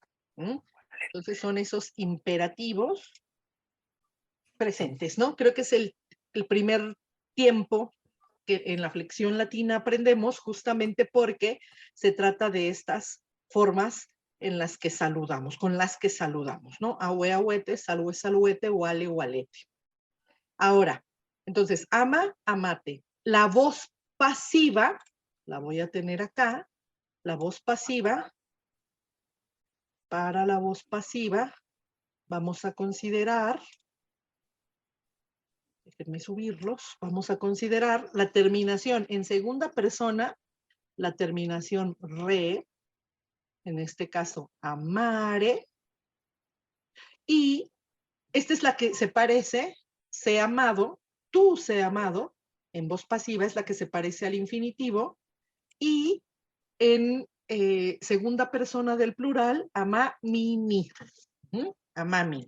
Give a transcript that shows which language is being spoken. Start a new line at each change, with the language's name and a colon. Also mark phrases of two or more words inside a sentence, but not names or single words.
Spanish: Entonces son esos imperativos presentes, ¿no? Creo que es el primer tiempo que en la flexión latina aprendemos justamente porque se trata de estas formas en las que saludamos, con las que saludamos, ¿no?
Latin: Ahue, ahuete, salue, saluete, huale, hualete.
Spanish: Ahora, entonces,
Latin: ama, amate.
Spanish: La voz pasiva, la voy a tener acá, la voz pasiva, para la voz pasiva, vamos a considerar, déjenme subirlos, vamos a considerar la terminación en segunda persona, la terminación re, en este caso amare, y esta es la que se parece, sé amado, tú sé amado, en voz pasiva es la que se parece al infinitivo, y en segunda persona del plural,
Latin: amamini, amami.